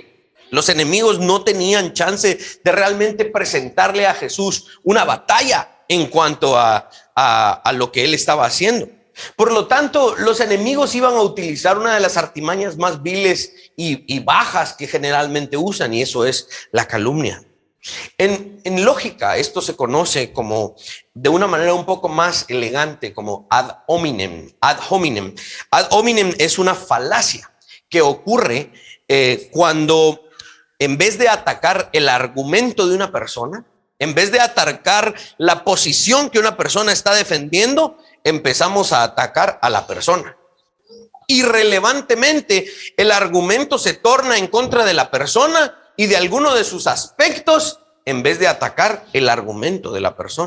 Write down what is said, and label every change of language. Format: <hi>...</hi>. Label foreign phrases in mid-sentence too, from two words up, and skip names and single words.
<es>Los enemigos no tenían chance de realmente presentarle a Jesús una batalla en cuanto a lo que él estaba haciendo. Por lo tanto, los enemigos iban a utilizar una de las artimañas más viles y bajas que generalmente usan, y eso es la calumnia. En lógica, esto se conoce como, de una manera un poco más elegante, como</es> <la>ad hominem. Ad hominem. Ad hominem</la> <es>es una falacia que ocurre cuando, en vez de atacar el argumento de una persona, en vez de atacar la posición que una persona está defendiendo, empezamos a atacar a la persona. Irrelevantemente, el argumento se torna en contra de la persona y de alguno de sus aspectos, en vez de atacar el argumento de la persona.</es>